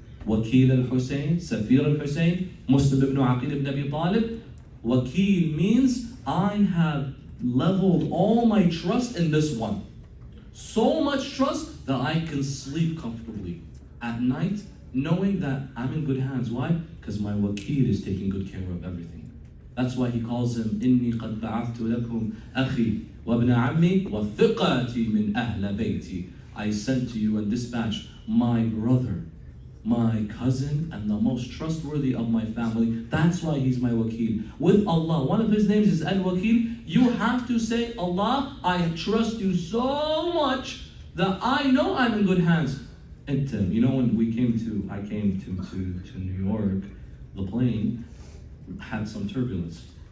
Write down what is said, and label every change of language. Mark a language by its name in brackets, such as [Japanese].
[English] Wakil al-Hussain, Safir al-Hussain, Muslim ibn Aqil ibn Abi Talib. Wakil means I have leveled all my trust in this one. So much trust that I can sleep comfortably at night, knowing that I'm in good hands. Why? Because my wakil is taking good care of everything. That's why he calls him, [Arabic] إِنِّي قَدْ بَعَثْتُ لَكُمْ أَخِي وَابْنَ عَمِّي وَثِقَاتِي مِنْ أَهْلَ بَيْتِي. [English] I sent to you and dispatched my brother, my cousin, and the most trustworthy of my family. That's why he's my wakil. With Allah, one of his names is Al-Wakil. You have to say, Allah, I trust you so much that I know I'm in good hands. And you know, when I came to New York, the plane had some turbulence.